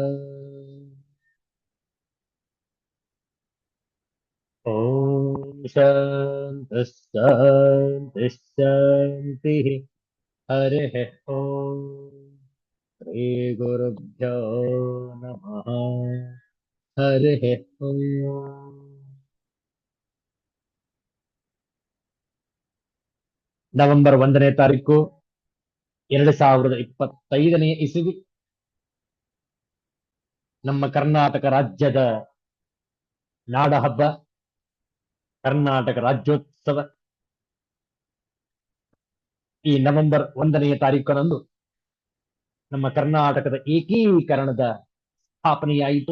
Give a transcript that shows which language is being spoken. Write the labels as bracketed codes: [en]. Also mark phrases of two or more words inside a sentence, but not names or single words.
[sa] ॐ शान्तिः शान्तिः शान्तिः। हरिः ॐ श्रीगुरुभ्यो नमः। हरिः ॐ [kn] ನವೆಂಬರ್ 1ನೇ ತಾರೀಕು 2025ನೇ ಇಸವಿ ನಮ್ಮ ಕರ್ನಾಟಕ ರಾಜ್ಯದ ನಾಡ ಹಬ್ಬ ಕರ್ನಾಟಕ ರಾಜ್ಯೋತ್ಸವ ಈ ನವೆಂಬರ್ 1ನೇ ತಾರೀಕಿನಂದು ನಮ್ಮ ಕರ್ನಾಟಕದ ಏಕೀಕರಣದ ಸ್ಥಾಪನೆಯಾಯಿತು.